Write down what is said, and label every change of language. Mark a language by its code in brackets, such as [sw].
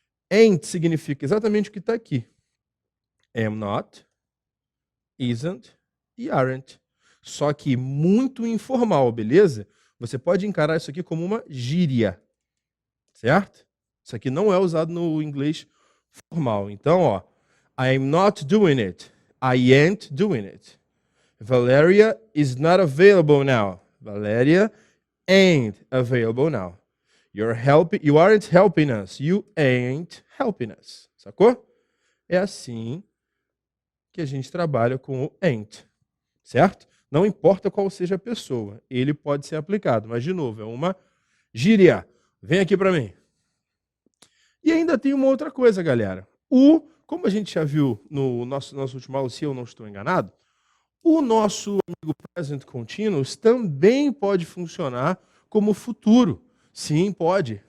[pt] Ain't significa exatamente o que está aqui. Am not, isn't e aren't. Só que muito informal, beleza? Você pode encarar isso aqui como uma gíria, certo? Isso aqui não é usado no inglês formal. Então, ó, [en] I'm not doing it. I ain't doing it. Valeria is not available now. Valeria ain't available now. You aren't helping us. You ain't helping us. Sacou? [pt] É assim que a gente trabalha com o ain't. Certo? Não importa qual seja a pessoa, ele pode ser aplicado. Mas, de novo, é uma gíria. Vem aqui para mim. E ainda tem uma outra coisa, galera. Como a gente já viu no nosso último aula, se eu não estou enganado, o nosso amigo present continuous também pode funcionar como futuro. Sim, pode.